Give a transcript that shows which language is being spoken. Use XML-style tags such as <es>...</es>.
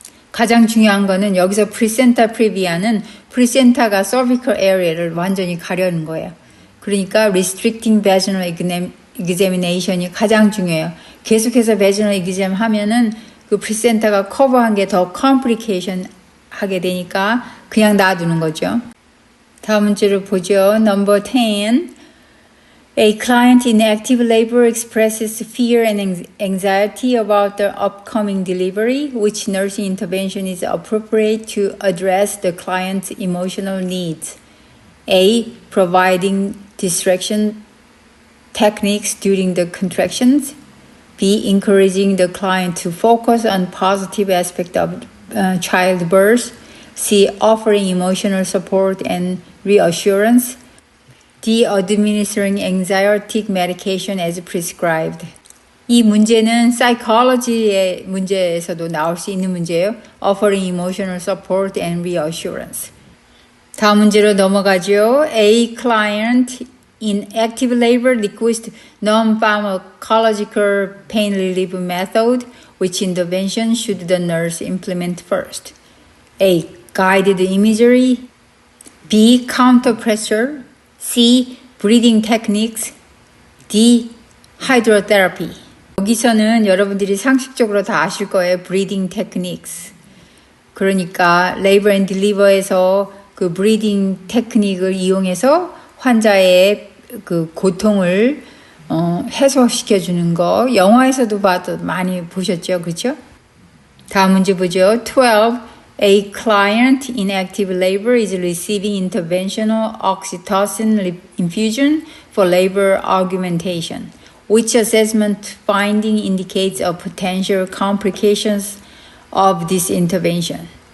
<ko>가장 중요한 거는 여기서 placenta previa는 placenta가 cervical area를 완전히 가려는 거예요. 그러니까 restricting vaginal examination이 가장 중요해요. 계속해서 vaginal exam 하면은 그 placenta가 커버한 게 더 complication 하게 되니까 그냥 놔두는 거죠. 다음 문제를 보죠.</ko> <en>Number 10. A client in active labor expresses fear and anxiety about the upcoming delivery. Which nursing intervention is appropriate to address the client's emotional needs? A. Providing distraction techniques during the contractions. B. Encouraging the client to focus on positive aspects of childbirth. C. Offering emotional support and reassurance. D. Administering anxiolytic medication as prescribed.</en> <ko>이 문제는 psychology의 문제에서도 나올 수 있는 문제예요.</ko> <en>Offering emotional support and reassurance.</en> <ko>다음 문제로 넘어가죠.</ko> <en>A client in active labor requests non-pharmacological pain relief method. Which intervention should the nurse implement first? A. Guided imagery. B. Counter pressure. C. Breathing techniques. D. Hydrotherapy.</en> <ko>여기서는 여러분들이 상식적으로 다 아실 거예요.</ko> <en>breathing techniques.</en> <ko>그러니까 labor and deliver에서 그 breathing 테크닉을 이용해서 환자의 그 고통을 해소시켜 주는 거 영화에서도 봐도 많이 보셨죠, 그렇죠? 다음 문제 보죠. 12.</ko> <en>A client in active labor is receiving interventional oxytocin infusion for labor augmentation. Which assessment finding indicates a potential complications of this intervention?</en>